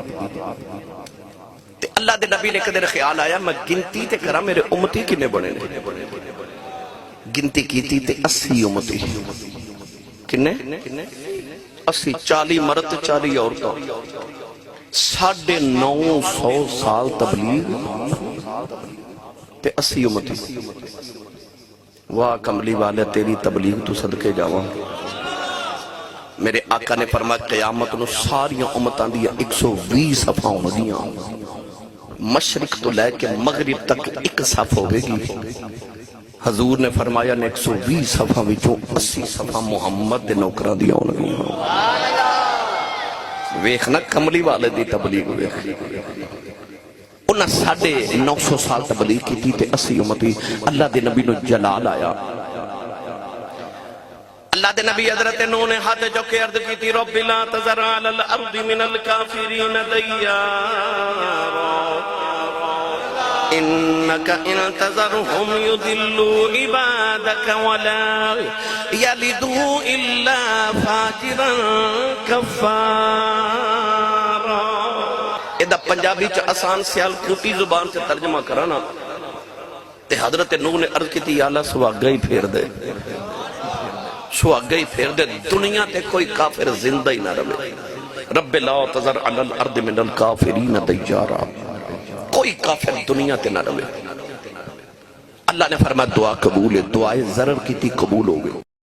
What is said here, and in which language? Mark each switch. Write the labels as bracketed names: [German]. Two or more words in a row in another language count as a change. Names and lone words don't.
[Punjabi] تے اللہ دے نبی نے قدر خیال آیا میں گنتی تے کرا میرے امتی کنے بنے نے، گنتی کی تھی تے 80 امتی، کنے 80 40 مرد 40 عورتوں، 950 سال تبلیغ تے 80 امتی۔ واہ کملی والے تیری تبلیغ تو صدقے جاواں، میرے آقا نے فرمایا قیامت نو ساریاں امتاں دیا 120 صفحہ ہوندیاں، مشرق تو لے کے مغرب تک ایک صف ہوگی گی۔ حضور نے فرمایا نے 120 صفحہ وچوں 80 صفحہ محمد دے نوکران دیا ہونگی، ویکھنا کملی والے دی تبلیغ ویکھ، انہاں 950 سال تبلیغ کی تھی تے 80 امتی۔ اللہ دے نبی نو جلال آیا، اللہ دے نبی حضرت نوح نے ہاتھ جو کے عرض کی تھی [Arabic] رب لا تذر علی الارض من الکافرین دیارا انکا ان تذرهم یضلوا عبادک ولا یلدوا الا فاجرا کفارا۔ [Punjabi] ادھا پنجابی چا آسان سیال کوٹی زبان سے ترجمہ کرانا تے حضرت نوح نے عرض کی تھی یا اللہ سواگہ ہی پھیر دے، سواگہ ہی پھیر دے، دنیا تے کوئی کافر زندہ ہی نہ رہے، [Arabic] رب لا تذر علی الارض من الکافرین دیارا، [Punjabi] کوئی کافر دنیا تے نہ رہے۔ [Urdu] اللہ نے فرمایا دعا قبول ہے، دعائے ضرر کی تھی قبول ہو گئی۔